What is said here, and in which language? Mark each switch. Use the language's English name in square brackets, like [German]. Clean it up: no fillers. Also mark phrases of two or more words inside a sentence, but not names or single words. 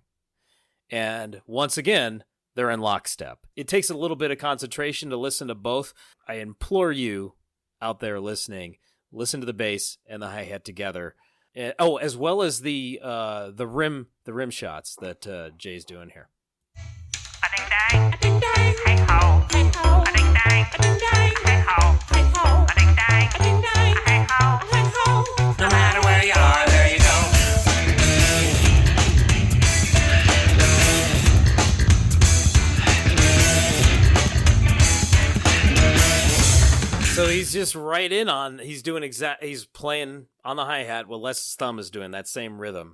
[English] And once again, they're in lockstep. It takes a little bit of concentration to listen to both. I implore you out there listening, listen to the bass and the hi-hat together. As well as the rim shots that Jay's doing here. A ding dang, hey ho, hey ho, a ding dang, hey ho, hey ho, a ding dang, hey ho, hey ho. No matter where you are, there you go. So he's just right in on. He's playing on the hi-hat what Les's thumb is doing, that same rhythm.